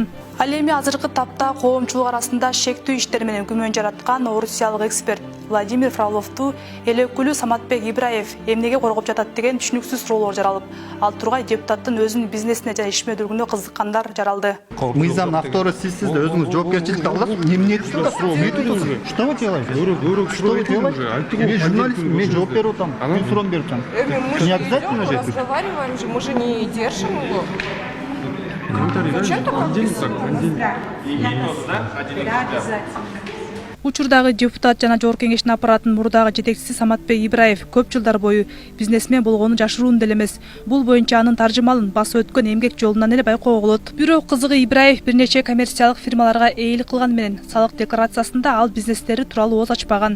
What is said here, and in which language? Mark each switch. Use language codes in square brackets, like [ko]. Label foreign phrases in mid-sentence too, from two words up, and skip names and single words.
[ky] Ал эми азыркы тапта коомчулук арасында шектүү иштер менен күмөн жараткан орусиялык эксперт Владимир Фроловду эл өкүлү Саматбек Ибраев эмнеге коргоп жатат деген түшүнүксүз суроолор жаралып, ал тургай депутаттын өзүнүн бизнесине жана ишмердүүлүгүнө кызыккандар жаралды. Мыйзамдын автору сизсиз да өзүңүз жоопкерчиликти аласыз. Эмне айтасыз? [ru] Что вы делаете? Что вы делаете? [ky] Мен журналист, мен жооп берип атам. Мен суроону берип атам. [ru] Не обязательно же? Разговариваем же, мы же не держим его. Зачем так [ky] Учурдагы депутат жана Жогорку Кеңештин аппаратынын мурдагы жетекчиси Саматбек Ибраев көп жылдар бою бизнесмен болгону жашыруун деле эмес. Бул боюнча анын таржымалын басып өткөн эмгек жолунан эле байкоого болот. Бирок кызыгы Ибраев бир нече коммерциялык фирмаларга ээлик кылган менен салык декларациясында ал бизнестери тууралуу ооз ачпаган.